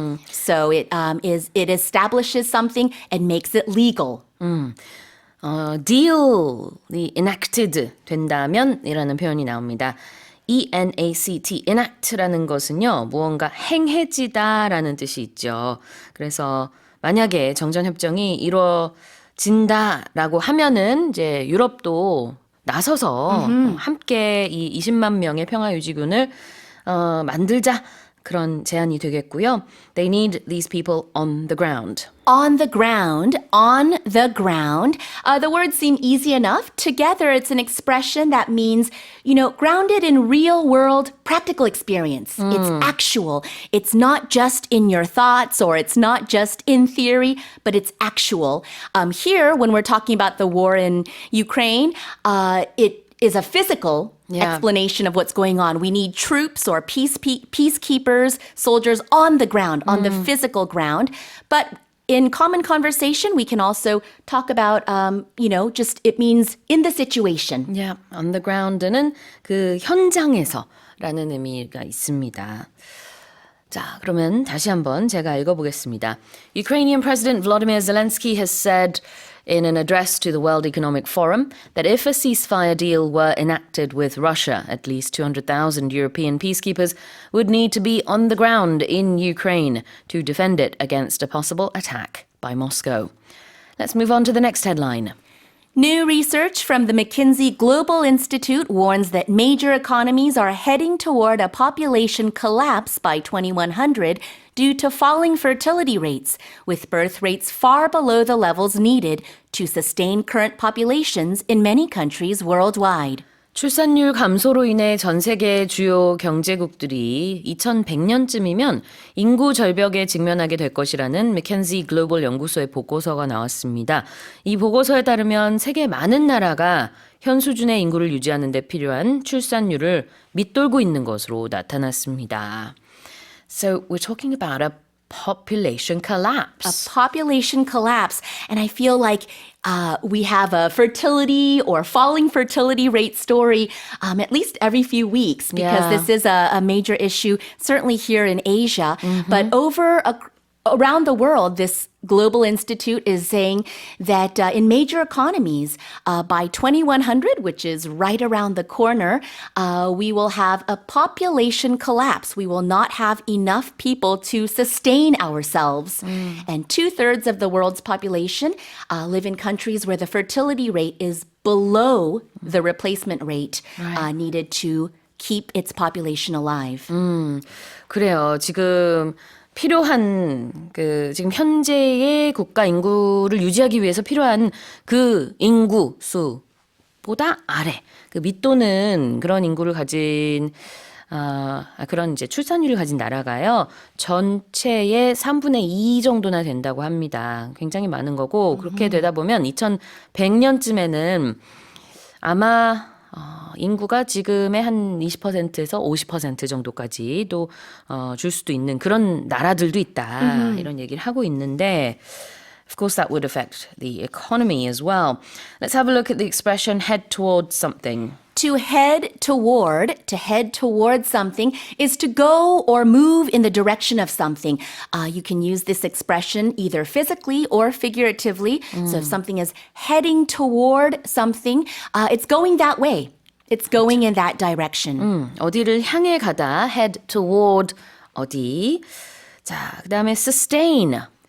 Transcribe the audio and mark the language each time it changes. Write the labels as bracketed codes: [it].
[en] So it establishes something and makes it legal. [ko] deal이 enacted 된다면 이라는 표현이 나옵니다. E-N-A-C-T, enact라는 것은요, 무언가 행해지다라는 뜻이 있죠. 그래서 만약에 정전협정이 이루어진다라고 하면은 이제 유럽도 나서서 함께 이 20만 명의 평화유지군을 만들자. 그런 제안이 되겠고요. [en] They need these people on the ground. On the ground, on the ground. The words seem easy enough. Together, it's an expression that means, grounded in real world practical experience. It's actual. It's not just in your thoughts or it's not just in theory, but it's actual. Here, when we're talking about the war in Ukraine, it is a physical explanation of what's going on. We need troops or peacekeepers, soldiers on the ground, on the physical ground. But in common conversation, we can also talk about, just it means in the situation. [ko] Yeah, on the ground는 그 현장에서라는 의미가 있습니다. 자, 그러면 다시 한번 제가 읽어보겠습니다. [en] Ukrainian President Volodymyr Zelensky has said in an address to the World Economic Forum that if a ceasefire deal were enacted with Russia, at least 200,000 European peacekeepers would need to be on the ground in Ukraine to defend it against a possible attack by Moscow. Let's move on to the next headline. New research from the McKinsey Global Institute warns that major economies are heading toward a population collapse by 2100 due to falling fertility rates, with birth rates far below the levels needed to sustain current populations in many countries worldwide. [ko] 출산율 감소로 인해 전 세계 주요 경제국들이 2100년쯤이면 인구 절벽에 직면하게 될 것이라는 맥켄지 글로벌 연구소의 보고서가 나왔습니다. 이 보고서에 따르면 세계 많은 나라가 현 수준의 인구를 유지하는 데 필요한 출산율을 밑돌고 있는 것으로 나타났습니다. [en] So we're talking about a population collapse. A population collapse. And I feel like we have a fertility or falling fertility rate story at least every few weeks because Yeah. this is a major issue, certainly here in Asia. But around the world, this Global Institute is saying that in major economies, by 2100, which is right around the corner, we will have a population collapse. We will not have enough people to sustain ourselves. And 2/3 of the world's population live in countries where the fertility rate is below the replacement rate needed to keep its population alive. [ko] 그래요. 지금 필요한 지금 현재의 국가 인구를 유지하기 위해서 필요한 그 인구 수보다 아래 그 밑도는 그런 인구를 가진 그런 이제 출산율을 가진 나라가요. 전체의 3분의 2 정도나 된다고 합니다. 굉장히 많은 거고 그렇게 되다 보면 2100년쯤에는 아마 인구가 지금의 한 20%에서 50% 정도까지도 줄 수도 있는 그런 나라들도 있다. 이런 얘기를 하고 있는데 [en] Of course, that would affect the economy as well. Let's have a look at the expression head towards something. To head toward something is to go or move in the direction of something. You can use this expression either physically or figuratively. So if something is heading toward something, it's going that way. It's going in that direction. [ko] 어디를 향해 가다, head toward 어디. 자, 그다음에 sustain.